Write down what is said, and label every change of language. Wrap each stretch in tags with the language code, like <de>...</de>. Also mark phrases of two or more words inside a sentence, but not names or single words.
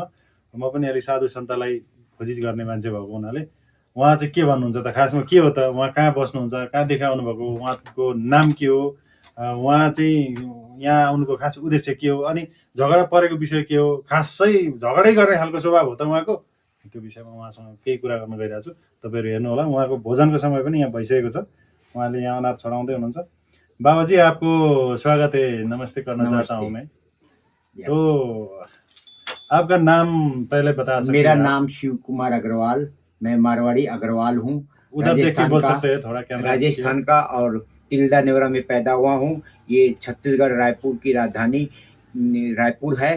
<ne>म पनि अलिक साधु सन्तलाई खोजिज गर्ने मान्छे भएको हुनाले उहाँ चाहिँ के भन्नुहुन्छ त, खासमा के हो त, उहाँ कहाँ बस्नुहुन्छ, कहाँदेखि आउनुभएको, उहाँको नाम के हो, उहाँ चाहिँ यहाँ आउनुको खास उद्देश्य के हो, अनि झगडा परेको विषय के हो, खासै झगडै गर्ने खालको स्वभाव हो त उहाँको, त्यो विषयमा उहाँसँग केही कुरा गर्न गइरहेको छु। तपाईँहरू हेर्नु होला। उहाँको भोजनको समय पनि यहाँ भइसकेको छ। उहाँले यहाँ अनार छडाउँदै हुनुहुन्छ।</ne> <hi>बाबा जी आपको स्वागत है, नमस्ते करना चाहता हूँ मैं। तो आपका नाम पहले बता सकते मेरा हैं आप? नाम शिव कुमार अग्रवाल, मैं मारवाड़ी अग्रवाल हूँ। उधर देखिए, राजस्थान बोल का सकते हैं थोड़ा कैमरा? राजस्थान का और तिल्दा नेवरा में पैदा हुआ हूँ। ये छत्तीसगढ़ रायपुर की राजधानी रायपुर है।</hi>